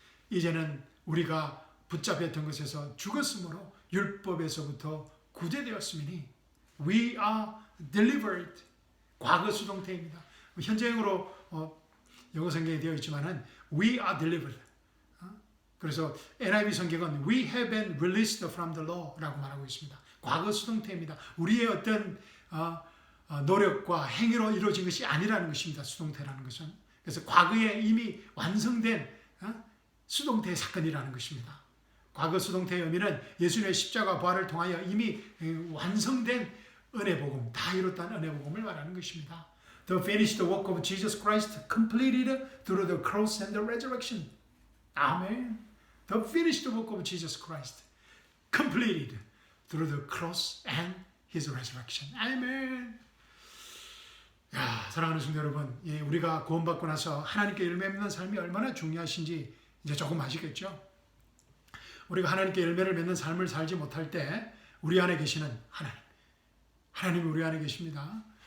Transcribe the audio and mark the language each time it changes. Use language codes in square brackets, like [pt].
[ko] 이제는 우리가 붙잡혔던 것에서 죽었으므로 율법에서부터 구제되었으니 [en] We are delivered. [ko] 과거 수동태입니다. 현재형으로 영어 성경에 되어 있지만은 [en] We are delivered. [ko] 그래서 NIV 성경은 [en] We have been released from the law [ko] 라고 말하고 있습니다. 과거 수동태입니다. 우리의 어떤 노력과 행위로 이루어진 것이 아니라는 것입니다. 수동태라는 것은. 그래서 과거에 이미 완성된 수동태의 사건이라는 것입니다. 과거 수동태의 의미는 예수님의 십자가 부활을 통하여 이미 완성된 은혜복음, 다 이뤘다는 은혜복음을 말하는 것입니다. [en] The finished work of Jesus Christ completed through the cross and the resurrection. [ko] 아멘. [en] The finished work of Jesus Christ completed through the cross and His resurrection. [ko] 아멘. 야, 사랑하는 성도 여러분, 우리가 구원받고 나서 하나님께 열매 맺는 삶이 얼마나 중요하신지 이제 조금 아시겠죠? 우리가 하나님께 열매를 맺는 삶을 살지 못할 때 우리 안에 계시는 하나님이 우리 안에 계십니다.